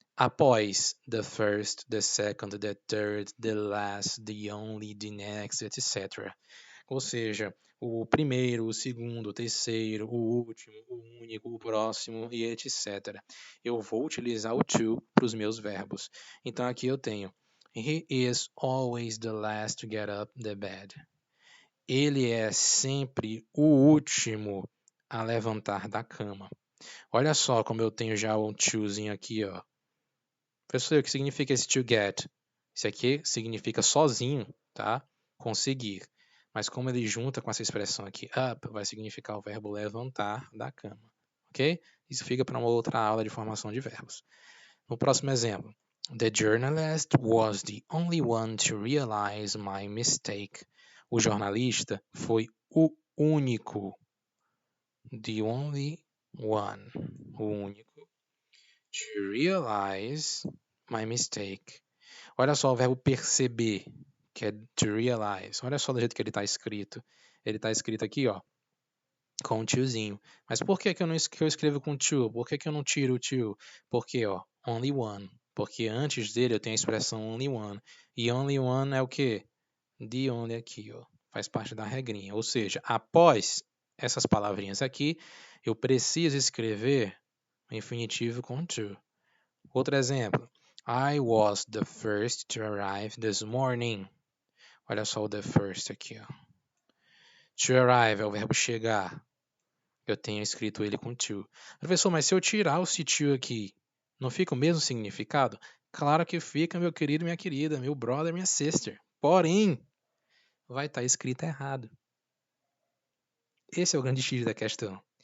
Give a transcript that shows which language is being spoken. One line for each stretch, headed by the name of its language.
Portuguese: Após
English: the first, the second, the third, the last, the only, the next, etc.
Portuguese: Ou seja, o primeiro, o segundo, o terceiro, o último, o único, o próximo e etc. Eu vou utilizar o to para os meus verbos. Então aqui eu tenho
English: He is always the last to get up the bed.
Portuguese: Ele é sempre o último a levantar da cama. Olha só como eu tenho já um tozinho aqui, ó. Professor, o que significa esse to get? Isso aqui significa sozinho, tá? Conseguir. Mas como ele junta com essa expressão aqui, up, vai significar o verbo levantar da cama, ok? Isso fica para uma outra aula de formação de verbos. No próximo exemplo.
English: The journalist was the only one to realize my mistake.
Portuguese: O jornalista foi o único.
English: The only one.
Portuguese: O único.
English: To realize my mistake.
Portuguese: Olha só o verbo perceber, que é to realize. Olha só do jeito que ele está escrito. Ele está escrito aqui, ó, com um tiozinho. Mas por que, que eu escrevo com to? Por que, que eu não tiro o to? Porque, ó, only one. Porque antes dele eu tenho a expressão only one. E only one é o quê? The only aqui, ó. Faz parte da regrinha. Ou seja, após essas palavrinhas aqui, eu preciso escrever o infinitivo com to. Outro exemplo.
English: I was the first to arrive this morning.
Portuguese: Olha só o the first aqui, ó. To arrive é o verbo chegar. Eu tenho escrito ele com to. Professor, mas se eu tirar o se to aqui, não fica o mesmo significado? Claro que fica, meu querido, minha querida, meu brother, minha sister. Porém, vai estar escrito errado. Esse é o grande X da questão.